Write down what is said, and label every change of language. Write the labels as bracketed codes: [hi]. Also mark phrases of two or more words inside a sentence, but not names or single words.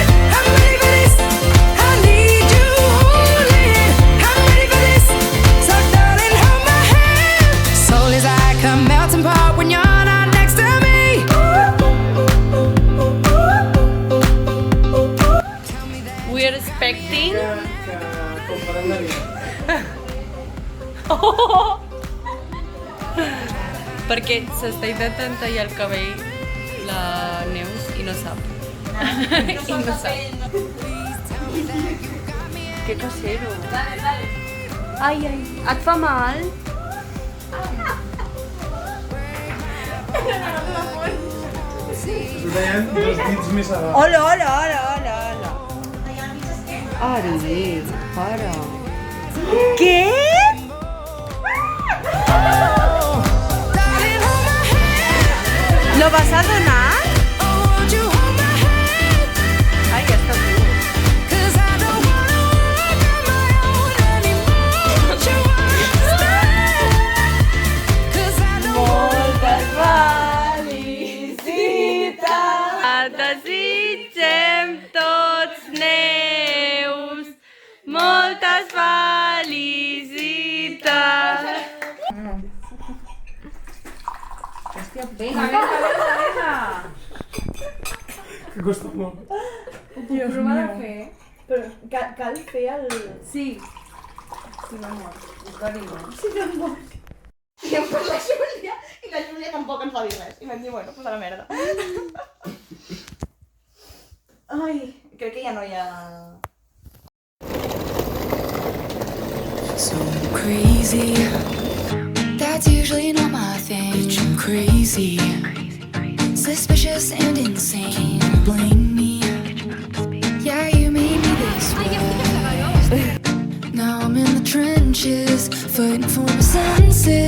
[en] I'm ready for this. I need you holding. I'm ready for this. So darling, hold my hand. Soul is like a melting pot when you're not next to me. We are expecting. [ca] Comparant la vida. Perquè s'està intentant tallar el cabell la Neus i no sap. I no sap. Que casero. Ai, ai. Et fa mal? T'ho deien dos dits més a dalt. Hola, hola, hola, hola, hola. Ari, para. Què? [en] Darling, hold my hand. [es] ¿Lo vas a donar? [en] Oh, won't you hold my hand? [ca] Ai, ja està tu. [en] 'Cause I don't wanna walk on my own anymore. Won't you understand? 'Cause I don't [ca] Moltes felicitats. Et desitgem tots, Neus. Moltes felicitats. Que costa molt. Prova de fer. Però cal fer el... Sí. Sí, m'amor. Carinyo. I em fa la Júlia, i la Júlia tampoc ens va dir res. I vam dir, [es] bueno, pues [ca] a la merda. Ai, crec que ja no hi ha... [en] So crazy. That's usually not my thing. But you're crazy. Suspicious and insane. Blame me. Yeah, you made me this way. Now I'm in the trenches, fighting for my senses.